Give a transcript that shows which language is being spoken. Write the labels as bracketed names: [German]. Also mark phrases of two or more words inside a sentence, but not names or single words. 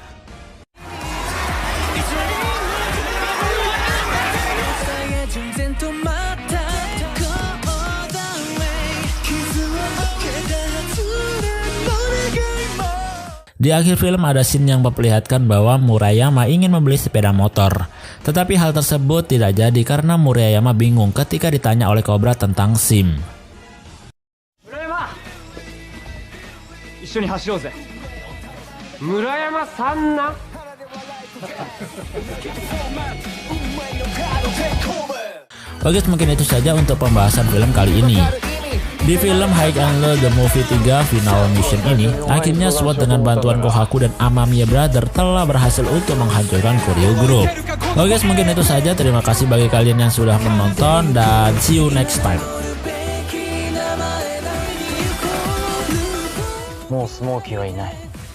[Indonesian] Di akhir film ada scene yang memperlihatkan bahwa Murayama ingin membeli sepeda motor. Tetapi hal tersebut tidak jadi karena Murayama bingung ketika ditanya oleh Cobra tentang SIM. Murayama, [Japanese] 一緒に走ろうぜ。Murayama-san na. [Indonesian] Oke, mungkin itu saja untuk pembahasan film kali ini. Di film High and Low The Movie 3 Final Mission ini, akhirnya SWAT dengan bantuan Kohaku dan Amamiya Brother telah berhasil untuk menghancurkan Kuryo Group. Oke guys, mungkin itu saja. Terima kasih bagi kalian yang sudah menonton dan [English] see you next time. [Japanese] もうスモーキーはいない。